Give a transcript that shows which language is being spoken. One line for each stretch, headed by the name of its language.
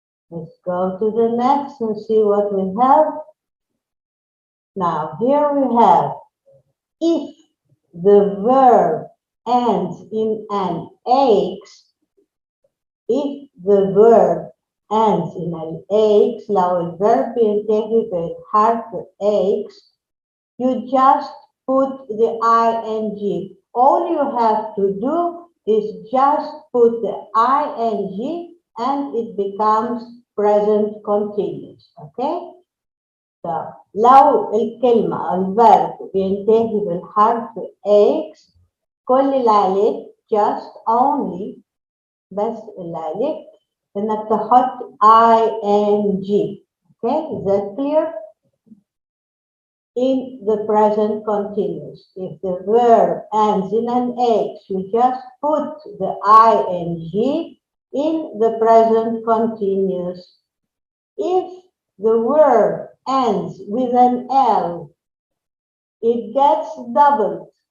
English: Let's go to the next and see what we have. Now, here we have, if the verb ends in an X, if the verb ends in an X,
Arabic: لو الverb بينتهي بالحرف X,
English: you just put the ing. All you have to do is just put the ing and it becomes present continuous. Okay?
Arabic: So, لو الكلمة الverb بينتهي بالحرف X, كل اللي عليك
English: just only
Arabic: بس اللي عليك انك تحط ing.
English: Okay, is that clear? In the present continuous, if the verb ends in an H, you just put the ing in the present continuous. If the word ends with an L, it gets doubled.